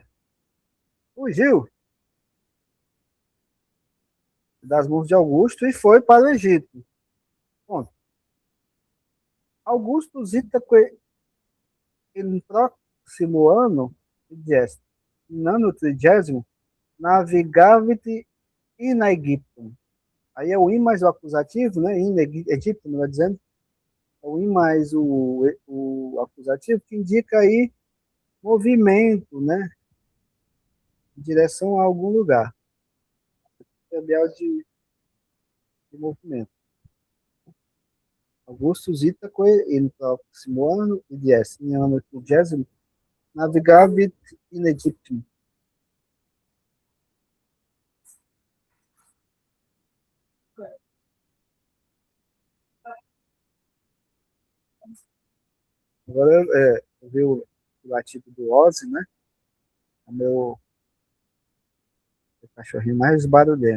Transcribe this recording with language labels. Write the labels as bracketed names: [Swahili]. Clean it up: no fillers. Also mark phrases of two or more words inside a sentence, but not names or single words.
[Portuguese] Fugiu das mãos de Augusto e foi para o Egito. [Latin] Ponto. Augusto Zitaque in próximo ano, [Portuguese] no ano 30, [Latin] navigavit in Egiptum. [Portuguese] Aí é o in mais o acusativo, né? [Latin] In Egiptum, [Portuguese] não é dizendo? É o in mais o acusativo, que indica aí movimento, né? Em direção a algum lugar. Material de movimento. [Latin] Augusto Zitaque in próximo ano, in ano 30, navigavit in Egyptum. [Portuguese] Agora eu vi o latido do Ozzy, né? É meu cachorrinho mais barulhento.